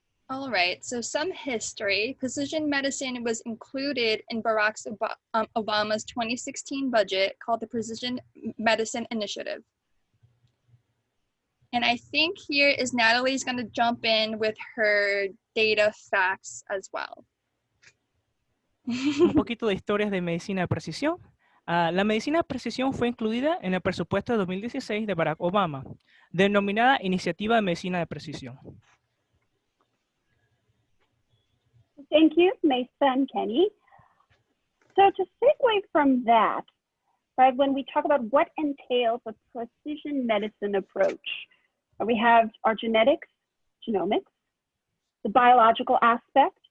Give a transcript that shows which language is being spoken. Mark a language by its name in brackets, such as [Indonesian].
[English] All right, so some history. Precision medicine was included in Barack Obama's 2016 budget called the Precision Medicine Initiative. And I think here is Natalie's going to jump in with her data facts as well. [Spanish] Un poquito de historias de medicina de precisión. La medicina de precisión fue incluida en el presupuesto de 2016 de Barack Obama, denominada Iniciativa de Medicina de Precisión. [English] Thank you, Mesa and Kenny. So to segue from that, right, when we talk about what entails a precision medicine approach, we have our genetics, genomics, the biological aspect,